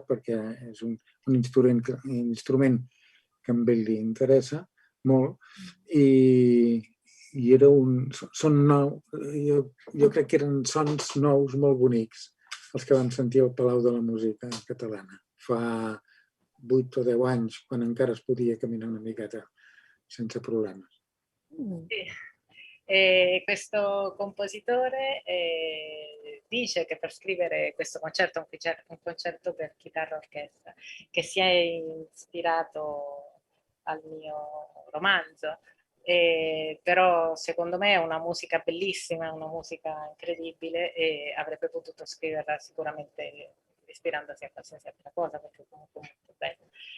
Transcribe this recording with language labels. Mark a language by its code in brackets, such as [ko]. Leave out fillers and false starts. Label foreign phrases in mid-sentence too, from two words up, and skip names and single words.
[ca] perquè és un instrument que a ell li interessa molt i són nous, jo crec que eren sons nous molt bonics els que vam sentir al Palau de la Música Catalana fa 8 o 10 anys, quan encara es podia caminar una miqueta sense problemes. [it] E questo compositore dice che per scrivere questo concerto, un concerto per chitarra orchestra, che si è ispirato al mio romanzo, però secondo me è una musica bellissima, una musica incredibile e avrebbe potuto scriverla sicuramente ispirandosi a qualsiasi altra cosa, perché comunque è molto bello.